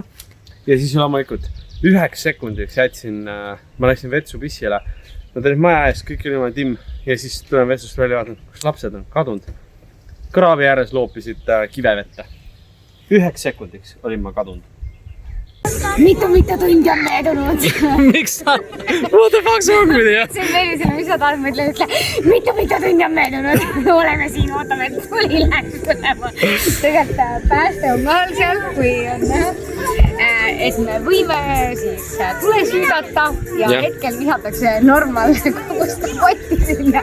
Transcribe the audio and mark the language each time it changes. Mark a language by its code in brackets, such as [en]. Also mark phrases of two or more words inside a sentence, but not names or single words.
[et] Ja siis loomulikult 9 sekundiks jätsin, ma läksin vetsu pissile. Nad olid maja ees, kõik oli oma timm ja siis tulen vetsust välja vaatan, kus lapsed on kadunud. Kraavi ääres loopisid kivevette. 9 sekundiks olin ma kadunud. mitu tundi on möödunud. Miks sa? [en] What the fuck wrong with you? [et] See on Meelisele, mis sa tahad, ma ütlen, mitu tundi on möödunud. Oleme siin, ootame, et tuli läheks tulema. Tegelikult pääste on kohal seal, kui on näha, et me võime siis tule süüdata ja hetkel visatakse normaalne koguste kotti sinna.